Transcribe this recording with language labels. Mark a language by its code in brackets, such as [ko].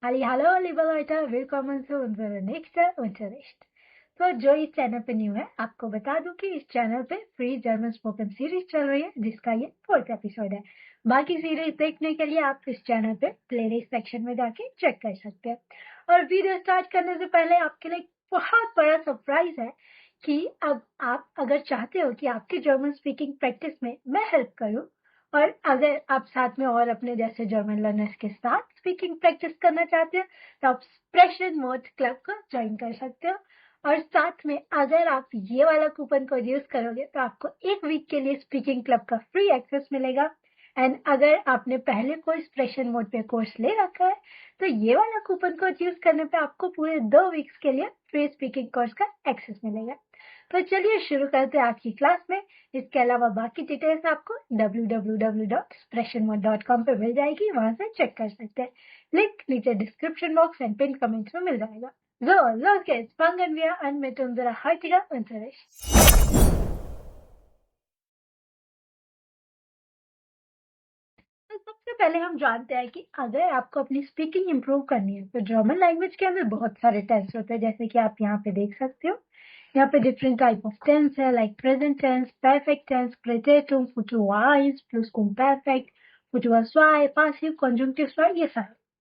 [de] Hallo, liebe Leute, willkommen zu unserem nächsten Unterricht. [hi] तो जो इस चैनल पे न्यू है, आपको बता दूं कि इस चैनल पे फ्री जर्मन स्पोकन सीरीज चल रही है, जिसका ये 4th एपिसोड है। बाकी सीरीज देखने के लिए आप इस चैनल पे प्लेलिस्ट सेक्शन में जाके चेक कर सकते हैं। और वीडियो स्टार्ट करने से पहले आपके लिए बहुत बड़ा सरप्राइज है कि अब आप अगर चाहते हो कि आपकी जर्मन स्पीकिंग प्रैक्टिस में मैं हेल्प करूं, और अगर आप साथ में और अपने जैसे जर्मन लर्नर्स के साथ स्पीकिंग प्रैक्टिस करना चाहते हैं तो आप एक्सप्रेशन मोड क्लब को ज्वाइन कर सकते हो। और साथ में अगर आप ये वाला कूपन कोड यूज करोगे तो आपको 1 वीक के लिए स्पीकिंग क्लब का फ्री एक्सेस मिलेगा। एंड अगर आपने पहले कोई एक्सप्रेशन मोड पे कोर्स ले रखा है तो ये वाला कूपन कोड यूज करने पे आपको पूरे 2 वीक्स के लिए फ्री स्पीकिंग कोर्स का एक्सेस मिलेगा। तो चलिए शुरू करते हैं आज की क्लास में। इसके अलावा बाकी डिटेल्स आपको www.expressionmode.com पे मिल जाएगी, वहां से चेक कर सकते हैं। लिंक नीचे description box and pin comments में मिल जाएगा। [de] So, los geht's. Fangen wir an mit unserer heutigen Unterricht. [hi] तो सबसे पहले हम जानते हैं कि अगर आपको अपनी स्पीकिंग इंप्रूव करनी है तो जर्मन लैंग्वेज के अंदर बहुत सारे टेंस होते हैं, जैसे कि आप यहाँ पे देख सकते हो। यहाँ पे डिफरेंट टाइप ऑफ टेंस है, like present tense, perfect tense, प्रेजेंटम, future wise, प्लुसक्वमपेरफेक्ट, future स्वाई, पासिव, कंजंक्टिव स्वाई, ये सारे।